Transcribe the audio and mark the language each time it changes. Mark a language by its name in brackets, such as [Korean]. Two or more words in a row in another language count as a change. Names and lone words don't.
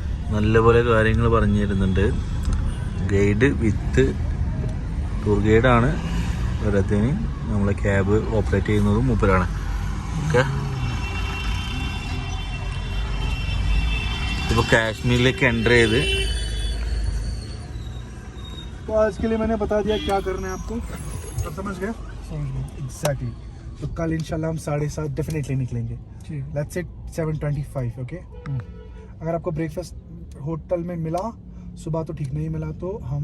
[Malayalam] നല്ലപോലെ കാര്യങ്ങൾ പറഞ്ഞു തരുന്നുണ്ട്. [English] guide with tour [Malayalam] ഗൈഡാണ്. ഒരത്തിന് നമ്മളെ ക്യാബ് ഓപ്പറേറ്റ് ചെയ്യുന്നതും മൂപ്പരാണ്. ഓക്കെ, ഇപ്പോൾ കാശ്മീരിലേക്ക് എൻ്റർ ചെയ്ത് [Hindi] तो आज के लिए मैंने बता दिया क्या करना है आपको, अब समझ गए एग्जैक्टली. तो कल इंशाल्लाह हम 7:30 डेफिनेटली निकलेंगे. [English] let's set 7:25. [Hindi] ओके, अगर आपको ब्रेकफास्ट होटल में मिला सुबह तो ठीक, नहीं मिला तो हम